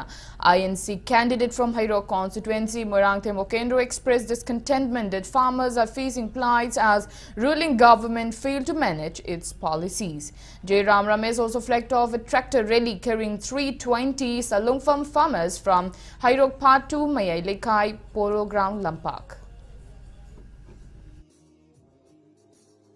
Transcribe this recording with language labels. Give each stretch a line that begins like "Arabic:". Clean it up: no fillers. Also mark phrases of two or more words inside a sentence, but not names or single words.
English: INC candidate from Hairo constituency Morangthe Mokendro expressed discontentment that farmers are facing plights as ruling government failed to manage its policies. J. Ram Ramesh also flagged off a tractor rally carrying 320 Salungfam farmers from Hairok Part 2, Mayai Lekai, Polo Ground, Lampak.